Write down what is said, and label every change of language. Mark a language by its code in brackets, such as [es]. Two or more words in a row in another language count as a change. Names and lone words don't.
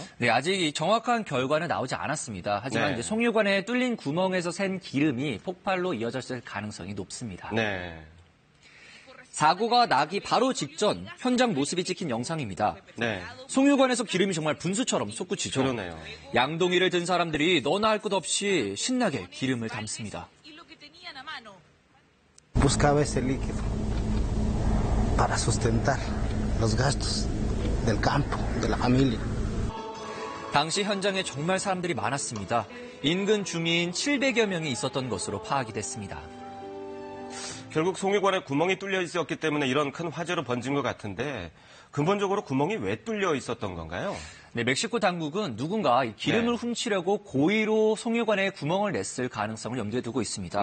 [ko] 네, 아직 정확한 결과는 나오지 않았습니다. 하지만 이제 송유관에 뚫린 구멍에서 샌 기름이 폭발로 이어졌을 가능성이 높습니다. 네. 사고가 나기 바로 직전 현장 모습이 찍힌 영상입니다. 네. 송유관에서 기름이 정말 분수처럼 솟구치죠. 그러네요. 양동이를 든 사람들이 너나 할 것 없이 신나게 기름을 담습니다. [es] Buscaba ese líquido para sustentar los gastos del campo, de la familia. [ko] 당시 현장에 정말 사람들이 많았습니다. 인근 주민 700여 명이 있었던 것으로 파악이 됐습니다. 결국 송유관에 구멍이 뚫려 있었기 때문에 이런 큰 화재로 번진 것 같은데 근본적으로 구멍이 왜 뚫려 있었던 건가요? 네, 멕시코 당국은 누군가 기름을 훔치려고 고의로 송유관에 구멍을 냈을 가능성을 염두에 두고 있습니다.